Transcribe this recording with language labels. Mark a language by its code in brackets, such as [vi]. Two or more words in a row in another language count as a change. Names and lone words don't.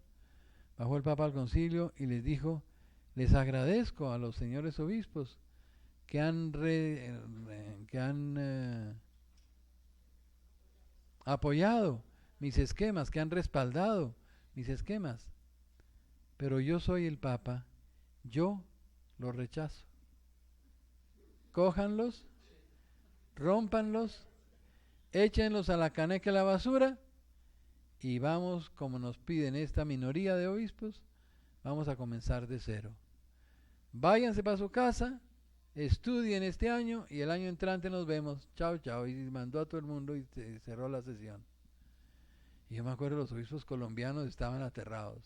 [es] Bajó el Papa al concilio y les dijo: les agradezco a los señores obispos que han apoyado mis esquemas, que han respaldado mis esquemas, pero yo soy el Papa, yo los rechazo. Cójanlos, rómpanlos, échenlos a la caneca de la basura y vamos, como nos piden esta minoría de obispos, vamos a comenzar de cero. Váyanse para su casa, estudien este año y el año entrante nos vemos. Chao, chao. Y mandó a todo el mundo y cerró la sesión. Y yo me acuerdo, los obispos colombianos estaban aterrados.